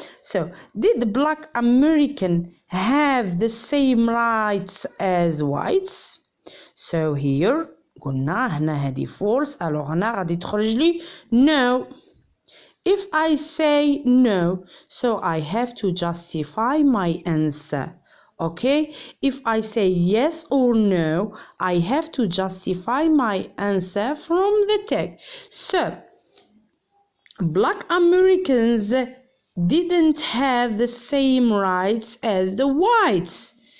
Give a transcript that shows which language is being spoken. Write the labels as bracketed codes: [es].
[en] So did black American have the same rights as whites? [ar] So here قلنا هنا هذه false. alors هنا غادي تخرج لي no. [en] if I say no, so I have to justify my answer. Okay, if I say yes or no, I have to justify my answer from the text. So black Americans didn't have the same rights as the whites.